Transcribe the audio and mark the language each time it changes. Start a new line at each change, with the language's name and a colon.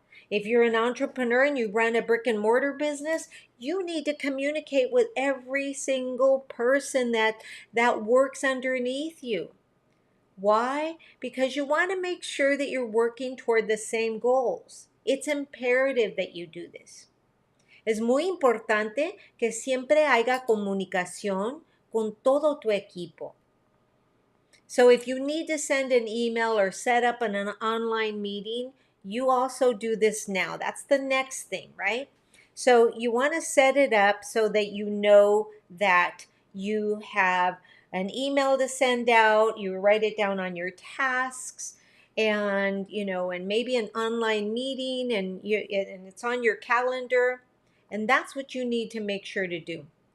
English: If you're an entrepreneur and you run a brick and mortar business, you need to communicate with every single person that works underneath you. Why? Because you want to make sure that you're working toward the same goals. It's imperative that you do this.
Spanish: Es muy importante que siempre haya comunicación con todo tu equipo.
English: So if you need to send an email or set up an online meeting, you also do this now. That's the next thing, right? So you want to set it up so that you know that you have an email to send out, you write it down on your tasks, and and maybe an online meeting, and it's on your calendar, and that's what you need to make sure to do.